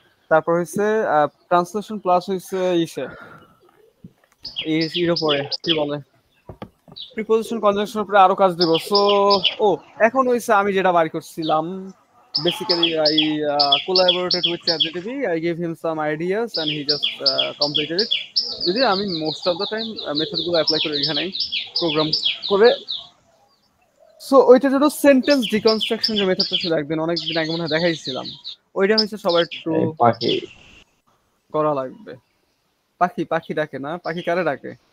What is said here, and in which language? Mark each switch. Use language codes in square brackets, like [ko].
[bn] তারপর হচ্ছে translation plus হচ্ছে এর উপরে কি বলে প্রিপোজিশন কনজাংশনের উপরে আরো কাজ দেব। সো এখন হইছে আমি যেটা বাড়ি করছিলাম [en] basically I collaborated with ChatGPT. I gave him some ideas and he just completed it. [bn] যদি আমি most of the time মেথডগুলো apply করি এখানেই প্রোগ্রাম করে। সো ওইটা যেন সেন্টেন্স ডিকনস্ট্রাকশন যে মেথডটা ছিল একদিন অনেকদিন আগে মনে হয় দেখাইছিলাম, ওইটা হচ্ছে সবার একটু পাখি করা লাগবে। পাখি ডাকে না, পাখি কারে ডাকে?